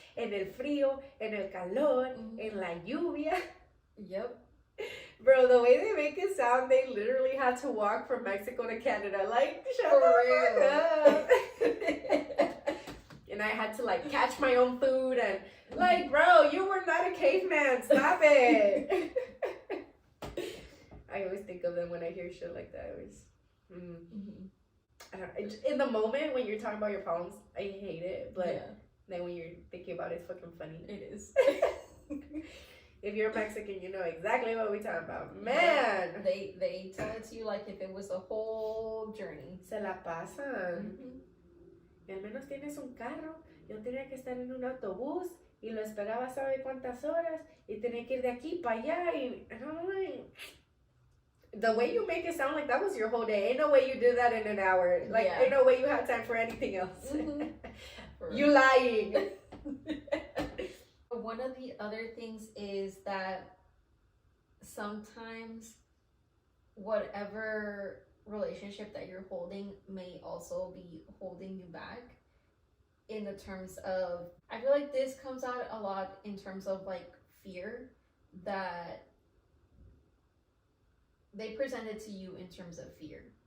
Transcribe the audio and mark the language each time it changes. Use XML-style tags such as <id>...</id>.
<es>en el frío, en el calor, en la lluvia. Yep.</es> <en>Bro, the way they make it sound, they literally had to walk from Mexico to Canada. Like, shut the fuck up. And I had to, like, catch my own food and, like, bro, you were not a caveman. Stop it. I always think of them when I hear shit like that. I always, I don't, in the moment when you're talking about your problems, I hate it. But then when you're thinking about it, it's fucking funny. It is. If you're Mexican, you know exactly what we're talking about. Man! They tell it to you like if it was a whole journey.</en> <es>Se la pasan. Y al menos tienes un carro. Yo tenía que estar en un autobús y lo esperaba sabe cuántas horas y tenía que ir de aquí para allá y...</es> <en>The way you make it sound like that was your whole day. Ain't no way you did that in an hour. Like, Yeah. ain't no way you had time for anything else. Mm-hmm. You lying. One of the other things is that sometimes whatever relationship that you're holding may also be holding you back in the terms of, I feel like this comes out a lot in terms of like fear that they presented to you in terms of fear.</en>